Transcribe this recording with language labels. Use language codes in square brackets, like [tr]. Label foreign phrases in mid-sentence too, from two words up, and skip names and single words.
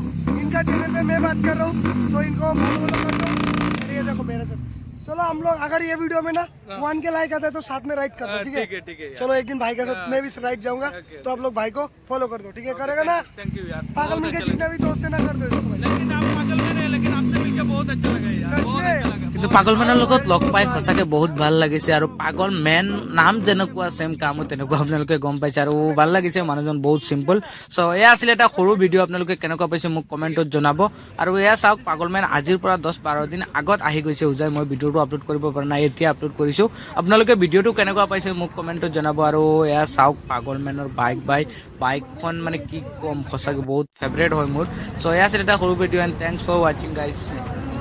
[hi] इनका चैनल पे मैं बात कर रहा हूँ तो इनको फॉलो कर दो ये देखो मेरा चैनल चलो हम लोग अगर ये वीडियो में ना 1 के लाइक आता है तो साथ में राइट करते ठीक ठीक है चलो एक दिन भाई के साथ मैं भी राइट जाऊंगा तो आप लोग भाई को फॉलो कर दो ठीक है करेगा ना थैंक यू यार पागल मन के जितने भी दोस्त है ना कर दो इसको भाई लेकिन आप पागल में नहीं लेकिन आपसे मिलकर बहुत अच्छा लगा यार सच बहुत में? अच्छा लगा [as] কিন্তু পাগল মেনৰ লগত লগ পাই সঁচাকে বহুত ভাল লাগিছে আৰু পাগল মেন নাম যেনেকুৱা সেম কামো তেনেকুৱা আপোনালোকে গম পাইছে আৰু ভাল লাগিছে মানুহজন বহুত সিম্পল সো এয়া আছিল এটা সৰু ভিডিঅ' আপোনালোকে কেনেকুৱা পাইছে মোক কমেণ্টত জনাব আৰু এয়া চাওক পাগল মেন আজিৰ পৰা 10-12 দিন আগত আহি গৈছে হোজাই মই ভিডিঅ'টো আপলোড কৰিব পৰা নাই এতিয়া আপলোড কৰিছোঁ আপোনালোকে ভিডিঅ'টো কেনেকুৱা পাইছে মোক কমেণ্টত জনাব আৰু এয়া চাওক পাগল মেনৰ বাইকখন মানে কি কম সঁচাকে বহুত ফেভৰেট হয় মোৰ সো এয়া আছিল এটা সৰু ভিডিঅ' [en] and thanks for watching guys